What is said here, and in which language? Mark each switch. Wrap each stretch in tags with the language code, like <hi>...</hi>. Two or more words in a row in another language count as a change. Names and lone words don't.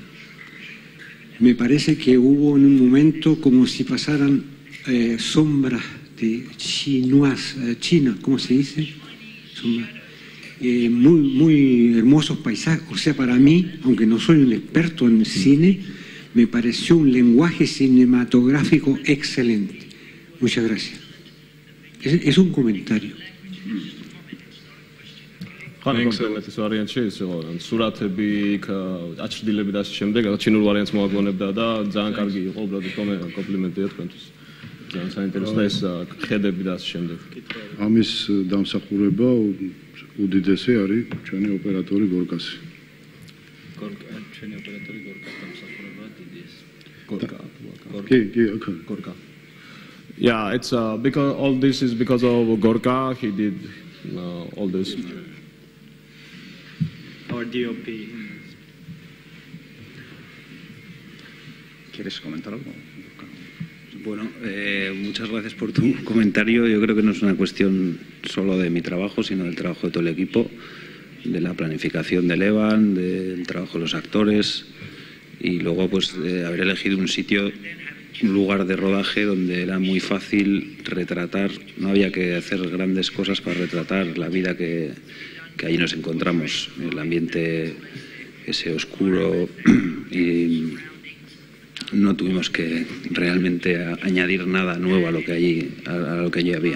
<es>Me parece que hubo en un momento como si pasaran sombras de China, ¿cómo se dice? Muy hermosos paisajes. O sea, para mí, aunque no soy un experto en cine, me pareció un lenguaje cinematográfico excelente. Muchas gracias. Es un comentario.</es> <ka>ეს ვარიანტი ისეო, სურათები, აჩრდილები და ასე შემდეგ, ჩინურ ვარიანტს მოაგონებდა და ძალიან კარგი იყო, უბრალოდ კომპლიმენტია თქვენთვის. ძალიან საინტერესო ეს ხედები და ასე შემდეგ. ამის დამსახურება უდიდესი არის ჩვენი ოპერატორი გორკასი. ჩვენი ოპერატორი გორკას დამსახურება დიდი ეს.</ka> <en>Gorka. Yeah, it's because all this is because of Gorka. He did all this. Our DOP.</en> <es>¿Quieres comentar algo? Bueno, muchas gracias por tu comentario. Yo creo que no es una cuestión solo de mi trabajo, sino del trabajo de todo el equipo, de la planificación del Evan, del trabajo de los actores y luego pues de haber elegido un sitio, un lugar de rodaje donde era muy fácil retratar, no había que hacer grandes cosas para retratar la vida que allí nos encontramos, el ambiente ese oscuro y no tuvimos que realmente añadir nada nuevo a lo que allí había.</es>